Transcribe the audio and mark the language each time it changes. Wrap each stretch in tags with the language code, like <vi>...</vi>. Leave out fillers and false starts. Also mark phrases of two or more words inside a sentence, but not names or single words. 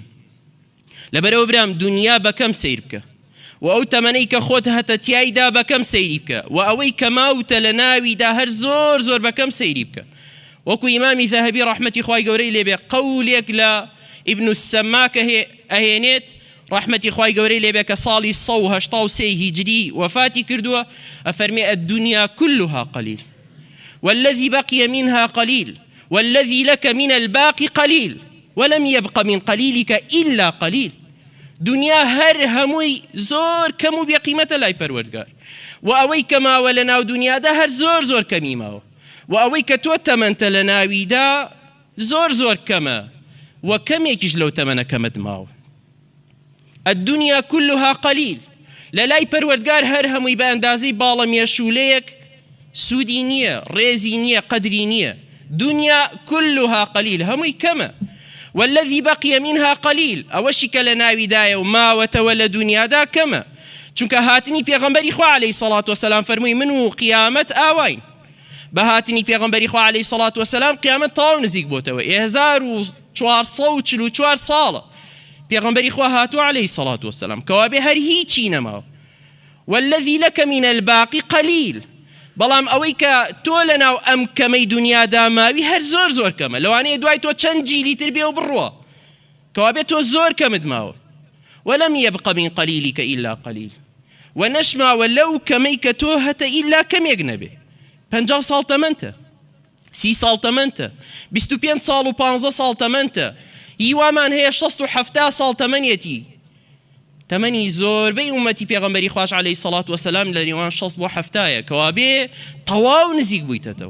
<ckb>لەبەرەوە برام دنیا بەکەم سیر بکە و ئەو تەمەنەی کە خۆت هەتە تیایدا بەکەم سەیری بکە و ئەوەی کە ماوتە لە ناویدا هەر زۆر زۆر بەکەم سەیری بکە. وەکو ئیمامی ذەهەبی ڕەحمەتی خوای گەورەی لێبێ قەولێک لە ئیبن السەماک ئەهێنێت ڕەحمەتی خوای گەورەی لێبێ کە ساڵی 183 هیجری وفاتی کردووە، ئەفەرمێ</ckb> <ar>الدنيا كلها قليل والذي بقي منها قليل والذي لك من الباقي قليل ولم يبق من قليلك إلا قليل.</ar> <ckb>دنیا هەر هەمووی زۆر کەم و بێقیمەتە لای پەروەردگار و ئەوەی کە ماوە لە ناو دنیادا هەر زۆر زۆر کەمی ماوە و ئەوەی کە تۆ تەمەنتە لە ناویدا زۆر زۆر کەمە و کەمێکیش لەو تەمەنە کەمت ماوە.</ckb> <ar>الدنيا كلها قليل</ar> <ckb>لە لای پەروەردگار هەر هەمووی بە ئەندازەی باڵە مێشولەیەک سوودی نییە، ڕێزی نییە، قەدری نییە.</ckb> <ar>دنیا كلها قليل</ar> <ckb>هەمووی کەمە.</ckb> <ar>والذي بقي منها قليل</ar> <ckb>ئەوەشی کە لە ناویدایە و ماوەتەوە لە دنیادا کەمە. چونکە هاتنی پێغەمبەری خوا</ckb> <ar>عەلەیهی سەڵات وسەلام</ar> <ckb>فەرمووی من و قیامەت ئاواین. بە هاتنی پێغەمبەری خوا</ckb> <ar>عەلەیهی سەڵات وسەلام</ar> <ckb>قیامەت تەواو نزیک بۆتەوە. 1444 ساڵە پێغەمبەری خوا هاتووە</ckb> <ar>عەلەیهی سەڵات وسەلام</ar> <ckb>کەوابێ هەر هیچی نەماوە.</ckb> <ar>والذي لك من الباقي قليل</ar> <ckb>بەڵام ئەوەی کە تۆ لە ناو ئەم کەمەی دنیادا ماوی هەر زۆر زۆر کەمە. لەوانەیە دوای تۆ چەند جیلی تر بێ و بڕوە کەوابێ تۆ زۆر کەمت ماوە.</ckb> <ar>ولم يبق من قليلك إلا قليل</ar> <ckb>و نەشماوە لەو کەمەی کە تۆ هەتە ئیلا کەمێک نەبێ. 50 ساڵ تەمەنتە، 30 ساڵ تەمەنتە، 25 ساڵ و 15 ساڵ تەمەنتە، هیوامان هەیە 60 و 70 ساڵ تەمەنیەتی. تەمەنی زۆربەی ئومەتی پێغەمبەری خوش</ckb> <ar>عەلەیهی سەڵات وسەلام</ar> <ckb>لە نێوان 60 بۆ 70 کەوابێ تەواو نزیک بوویتەوە.</ckb>